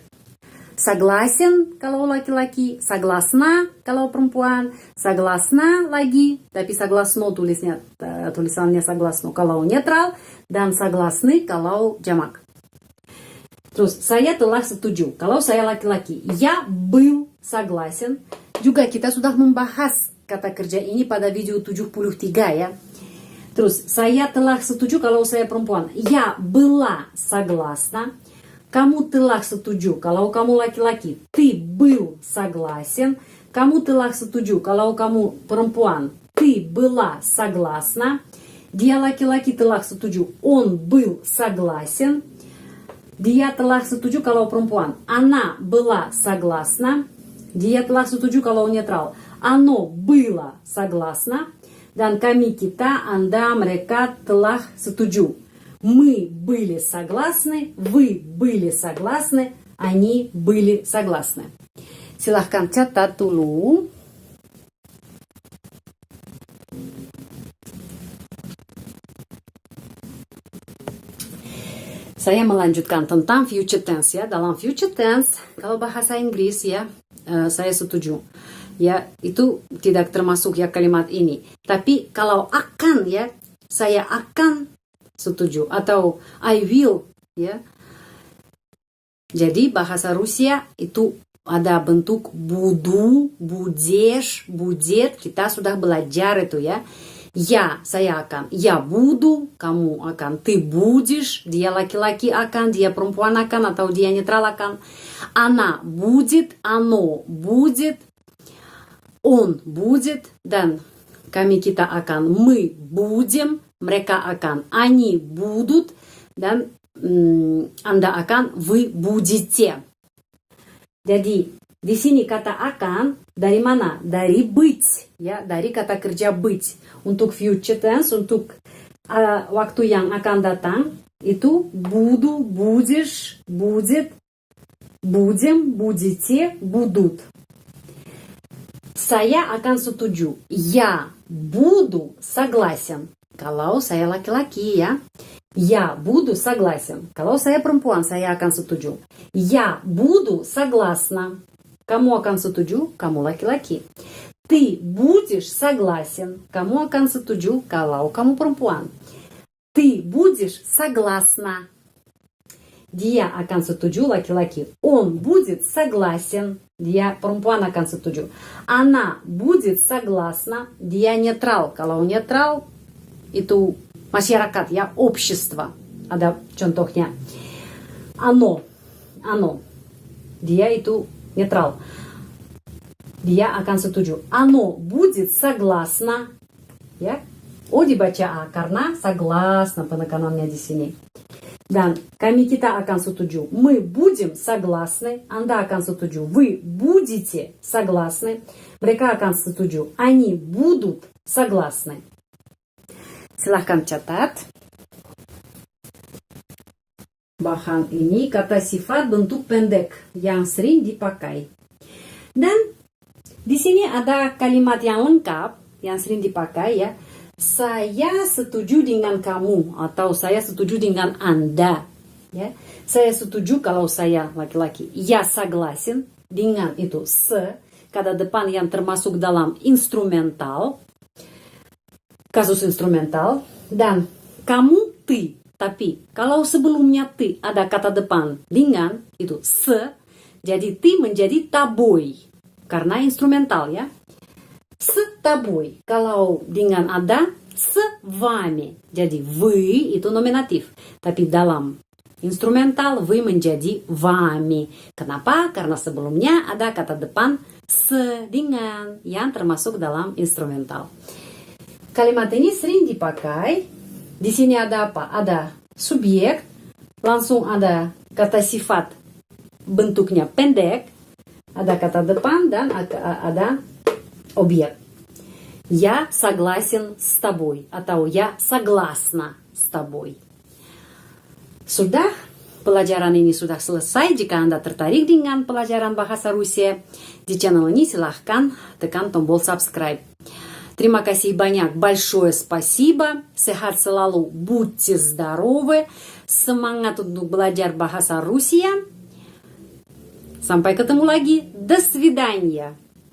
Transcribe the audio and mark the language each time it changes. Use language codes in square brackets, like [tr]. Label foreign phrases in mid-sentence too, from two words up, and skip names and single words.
[id] Согласен kalau laki-laki, согласна kalau perempuan, согласна lagi, tapi согласно tulisannya согласно kalau netral, dan согласны kalau jamak. Terus, saya telah setuju kalau saya laki-laki. [ru] Я был согласен. [id] Juga kita sudah membahas kata kerja ini pada video 73 ya. Terus, saya telah setuju kalau saya perempuan. [ru] Я была согласна. [id] Kamu telah setuju kalau kamu laki-laki. [ru] Ты был согласен. [id] Kamu telah setuju kalau kamu perempuan. [ru] Ты была согласна. [id] Dia laki-laki telah setuju. [ru] Он был согласен. [id] Dia telah setuju kalau perempuan. [ru] Она была согласна. [id] Dia telah setuju kalau netral. [ru] Оно было согласно. [id] Dan kami, kita, anda, mereka telah setuju. [ru] Мы были согласны, вы были согласны, они были согласны. [id] Silahkan catat dulu. Saya melanjutkan tentang [en] future tense [id] ya. Dalam [en] future tense, [id] kalau bahasa Inggris ya, saya setuju. Ya, itu tidak termasuk ya kalimat ini. Tapi kalau akan ya, saya akan setuju atau [en] I will [id] ya. Jadi bahasa Rusia itu ada bentuk budu, [ru] budешь, будет. [id] Kita sudah belajar itu ya. Я, saya akan. [ru] Я буду, [id] kamu akan. [ru] Ты будешь, [id] dia laki-laki akan, dia perempuan akan atau dia netral akan. [ru] Она будет, оно будет, он будет, [id] dan kami, kita akan. [ru] Мы будем, [id] mereka akan, [ru] они будут, [id] dan anda akan, [ru] вы будете. [id] Jadi di sini kata akan dari mana? Dari быть, ya, dari kata kerja быть. Untuk [en] future tense, [id] untuk waktu yang akan datang itu [ru] буду, будешь, будет, Будем, будете, будут. [id] Saya akan setuju. [ru] Я буду согласен. [id] Kalau saya laki-laki ya. [ru] Я буду согласен. [id] Kalau saya perempuan, saya akan setuju. [ru] Я буду согласна. [id] Kamu akan setuju? Kamu laki-laki. [ru] Ты будешь согласен. [id] Kamu akan setuju kalau kamu perempuan. [ru] Ты будешь согласна. [id] Dia akan setuju laki-laki. [ru] Он будет согласен. [id] Dia perempuan akan setuju. [ru] Она будет согласна. [id] Dia netral. Kalau netral itu masyarakat ya, общество. Ada contohnya. Оно. Dia itu netral. Dia akan setuju. [ru] Оно будет согласно. [id] Ya. O dibaca A karena согласно penekanannya di sini. Dan kami kita akan setuju. [ru] Мы будем согласны. [id] Anda akan setuju. [ru] Вы будете согласны. [id] Mereka akan setuju. [ru] Они будут согласны. [id] Silahkan catat. Bahan ini kata sifat bentuk pendek yang sering dipakai. Dan di sini ada kalimat yang lengkap yang sering dipakai ya. Saya setuju dengan kamu atau saya setuju dengan Anda. Ya. Saya setuju kalau saya laki-laki. [ru] Я согласен [id] dengan itu kata depan yang termasuk dalam instrumental. Kasus instrumental. Dan kamu ты. Tapi kalau sebelumnya ты ada kata depan dengan itu jadi ты menjadi тобой. Karena instrumental ya. [ru] С тобой. [id] Kalau dengan ada [ru] с вами. [id] Jadi вы itu nominatif. Tapi dalam instrumental вы menjadi вами. Kenapa? Karena sebelumnya ada kata depan с dengan yang termasuk dalam instrumental. Kalimat ini sering dipakai. Di sini ada apa? Ada subjek, langsung ada kata sifat bentuknya pendek, ada kata depan dan ada objek. [ru] Я согласен с тобой atau я согласна с тобой. [id] Sudah, pelajaran ini sudah selesai. Jika Anda tertarik dengan pelajaran bahasa Rusia di channel ini, silahkan tekan tombol subscribe. Terima kasih banyak, [ru] большое спасибо. [id] Sehat selalu, [ru] будьте здоровы. [id] Semangat untuk belajar bahasa Rusia. Sampai ketemu lagi. [ru] До свидания.